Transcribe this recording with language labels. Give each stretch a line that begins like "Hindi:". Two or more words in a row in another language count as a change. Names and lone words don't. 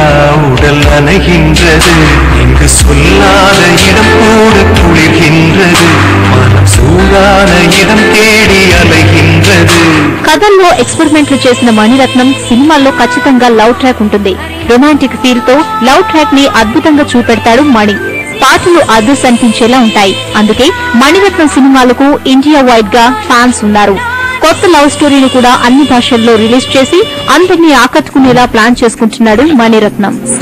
Tamil: உடல் நனைகின்றது இங்கு சொல்லாத இடம் கூட குளிர்கின்றது மனம் சூடான இடம் தேடி அலைகின்றது.
Telugu: కథల్లో ఎక్స్పెరిమెంట్లు చేసిన మణిరత్నం సినిమాల్లో ఖచ్చితంగా లవ్ ట్రాక్ ఉంటుంది. రొమాంటిక్ ఫీల్ తో లవ్ ట్రాక్ ని అద్భుతంగా చూపెడతాడు మణి. పాటలు అదర్స్ అనిపించేలా ఉంటాయి. అందుకే మణిరత్నం సినిమాలకు ఇండియా వైడ్ గా ఫ్యాన్స్ ఉన్నారు. కొత్త లవ్ స్టోరీని కూడా అన్ని భాషల్లో రిలీజ్ చేసి అందరినీ ఆకట్టుకునేలా ప్లాన్ చేసుకుంటున్నాడు మణిరత్నం.